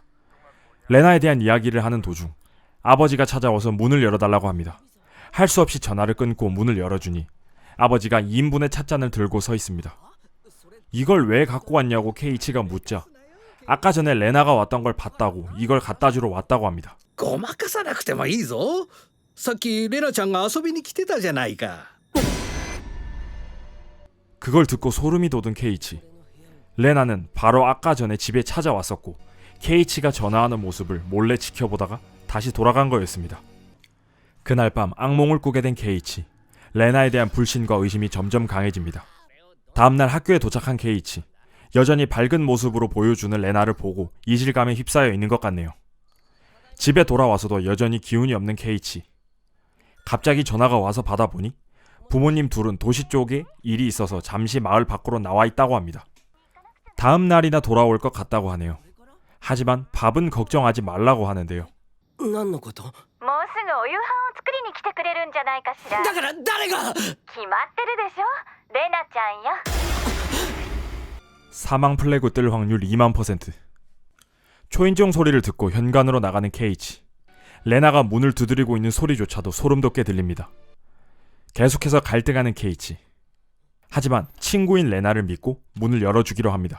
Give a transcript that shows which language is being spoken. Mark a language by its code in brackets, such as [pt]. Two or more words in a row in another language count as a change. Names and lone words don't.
[ko] 레나에 대한 이야기를 하는 도중 아버지가 찾아와서 문을 열어달라고 합니다. 할 수 없이 전화를 끊고 문을 열어주니 아버지가 2인분의 찻잔을 들고 서 있습니다. 이걸 왜 갖고 왔냐고 케이치가 묻자 아까 전에 레나가 왔던 걸 봤다고 이걸 갖다 주러 왔다고 합니다. [ja] ごまかさなくてもいいぞ。さっきレナちゃんが遊びに来てたじゃないか。 [ko] 그걸 듣고 소름이 돋은 케이치. 레나는 바로 아까 전에 집에 찾아왔었고 케이치가 전화하는 모습을 몰래 지켜보다가 다시 돌아간 거였습니다. 그날 밤 악몽을 꾸게 된 케이치. 레나에 대한 불신과 의심이 점점 강해집니다. 다음날 학교에 도착한 케이치. 여전히 밝은 모습으로 보여주는 레나를 보고 이질감에 휩싸여 있는 것 같네요. 집에 돌아와서도 여전히 기운이 없는 케이치. 갑자기 전화가 와서 받아보니 부모님 둘은 도시 쪽에 일이 있어서 잠시 마을 밖으로 나와 있다고 합니다. 다음 날이나 돌아올 것 같다고 하네요. 하지만 밥은 걱정하지 말라고 하는데요. [ja] 何のこと？もうすぐお夕飯を作りに来てくれるんじゃないかしら。だから誰が？決まってるでしょ。レナちゃんよ。 [ko] 사망 플래그 뜰 확률 2만%. 초인종 소리를 듣고 현관으로 나가는 케이치. 레나가 문을 두드리고 있는 소리조차도 소름 돋게 들립니다. 계속해서 갈등하는 케이치. 하지만 친구인 레나를 믿고 문을 열어주기로 합니다.